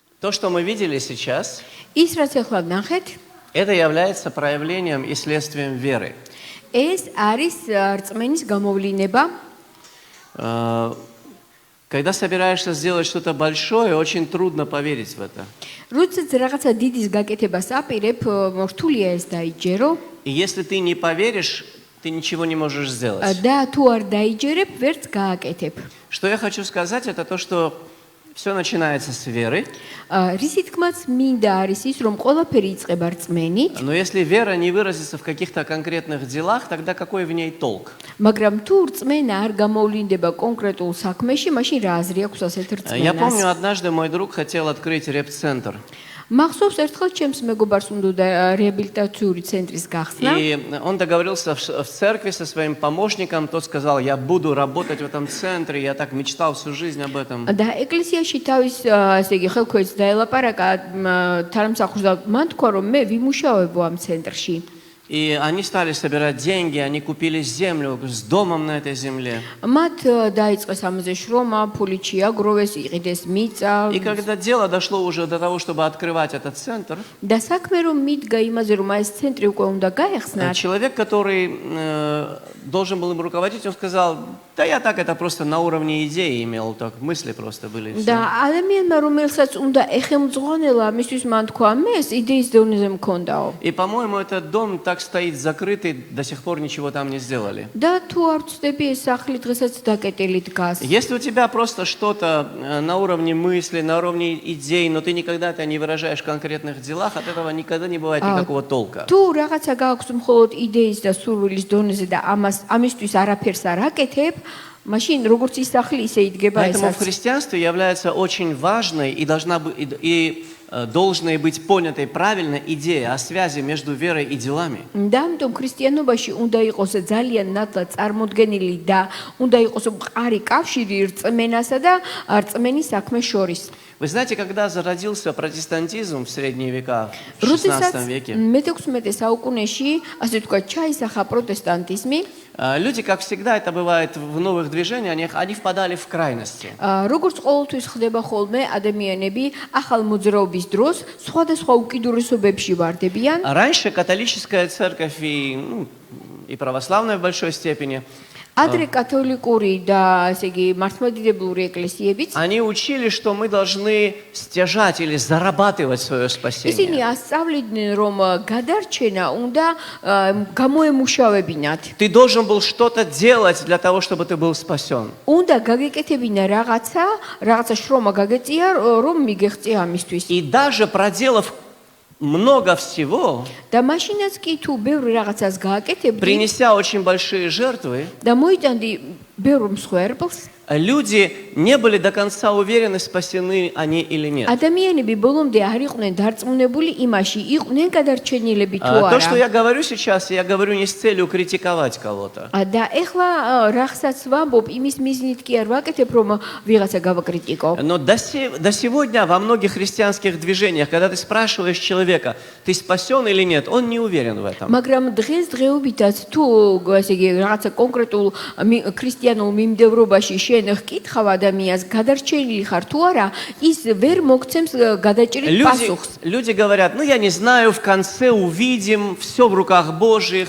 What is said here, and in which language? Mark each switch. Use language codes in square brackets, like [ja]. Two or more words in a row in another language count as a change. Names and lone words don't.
[ru] То, что мы видели сейчас, [ka] ის რაც ახლა ვნახეთ, [ru] это является проявлением и следствием веры. [ka] ეს არის რწმენის გამოვლინება. [ru] Когда собираешься сделать что-то большое, очень трудно поверить в это. [ka] როდესაც რაღაცა დიდის გაკეთებას აპირებ, რთულია ეს დაიჯერო. [ru] И если ты не поверишь, ты ничего не можешь сделать. [ka] და თუ არ დაიჯერებ, ვერც გააკეთებ. [ru] Что я хочу сказать, это то, что все начинается с веры. [ka] რისი თქმაც მინდა არის ის, რომ ყველაფერი იწყება რწმენით. [ru] Но если вера не выразится в каких-то конкретных делах, тогда какой в ней толк? [ka] მაგრამ თუ რწმენა არ გამოვლინდება კონკრეტულ საქმეში, მაშინ რა აზრი აქვს ასეთ [ru] Я [ka] რწმენას? [ru] помню, однажды мой друг хотел открыть реп-центр. [ka] მახსოვს ერთხელ ჩემს მეგობარს უნდა რეაბილიტაციური ცენტრის გახსნა. [ru] И он договорился в церкви со своим помощником. Тот сказал, я буду работать в этом центре. Я так мечтал всю жизнь об этом. [ka] და ეკლესიაში თავის ასე იგი ხელქვეითს დაელაპარაკა თანამსახურს და მან თქვა რომ მე ვიმუშავებო ამ ცენტრში. [ru] И они стали собирать деньги, они купили землю с домом на этой земле. [ka] მათ დაიწყეს ამაზე შრომა, ფული ჩიაგროვეს, იყიდეს მიწა. [ru] И когда дело дошло уже до того, чтобы открывать этот центр, [ka] და საქმე რომ მიდგა იმაზე რომ ეს ცენტრი უკვე უნდა გაეხსნათ. [ru] человек, который должен был им руководить, он сказал, да я так это просто на уровне идеи имел, так мысли просто были. и всё». [ka] და ადამიანმა რომელსაც უნდა ეხელმძღვანელა, მისთვის მან თქვა მე ეს идеის დონეზე მქონდაო. [ru] И, по-моему, этот дом так стоит закрытый, до сих пор ничего там не сделали. [ka] და თუ არ ვწდები ეს სახლი დღესაც დაკეტილი დგას. [ru] Если у тебя просто что-то на уровне мысли, на уровне идей, но ты никогда это не выражаешь в конкретных делах, от этого никогда не бывает никакого толка. [ka] თუ რაღაცა გააქვს მხოლოდ идеის და სურვილის დონეზე და ამისთვის არაფერს არ აკეთებ, მაშინ როგორც ის სახლი ისე იდგება [ru] Поэтому в [ka] ესაც. [ru] христианстве является очень важной и должна быть понятой правильно идея о связи между верой и делами. [ka] და ამიტომ ქრისტიანობაში უნდა იყოს ძალიან ნათლად წარმოდგენილი და უნდა იყოს მყარი კავშირი რწმენასა და რწმენის საქმეს შორის. [ru] Вы знаете, когда зародился протестантизм в средние века, в 16 веке, [ka] მე-16 საუკუნეში, ასე ვთქვათ, ჩაისახა პროტესტანტიზმი. [ru] люди, как всегда это бывает в новых движениях, они впадали в крайности. [ka] როგორც ყოველთვის ხდება ხოლმე, ადამიანები ახალ მოძრაობის დროს სხვადასხვა უკიდურესობებში ვარდებიან. [ru] Раньше католическая церковь и православная в большой степени, [ka] ადრე კათოლიკური და ესე იგი მართლმადიდებლური ეკლესიებიც [ru] они учили, что мы должны стяжать или зарабатывать свое [ka] ისინი [ru] спасение. [ka] ასწავლიდნენ, რომ გადარჩენა უნდა გამოემუშავებინათ. [ru] Ты должен был что-то делать для того, чтобы ты был спасен. [ka] უნდა გაგეკეთებინა რაღაცა შრომა გაგეწია, რომ მიგეღწია ამისთვის. [ru] И даже проделав много всего, [ka] და მაშინაც კი თუ ბევრ რაღაცას გააკეთებდი [ru] принеся очень большие жертвы, [ka] და მოიტანდი ბევრ მსხვერპლს, [ru] люди не были до конца уверены, спасены они или нет. [ka] ადამიანები ბოლომდე არ იყვნენ დარწმუნებული იმაში, იყვნენ გადარჩენილები თუ [ru] То, что [ka] არა. [ru] я говорю сейчас, я говорю не с целью критиковать кого-то. [ka] და ეხლა რაღაცას ვამბობ, იმის მიზნით კი არ ვაკეთებ, რომ ვიღაცა გავაკრიტიკო. [ru] Но до сегодня во многих христианских движениях, когда ты спрашиваешь человека, ты спасен или нет, он не уверен в этом. [ka] მაგრამ დღესდღეობითაც თუ ასე იგი რაღაცა კონკრეტულ ქრისტიანულ მიმდევრობაში შენ ხკითხავ ადამიანს გადარჩენილი ხარ თუ არა, ის ვერ მოგცემს გადაჭრილ პასუხს. [ru] Люди говорят, ну я не знаю, в конце увидим, все в руках Божьих.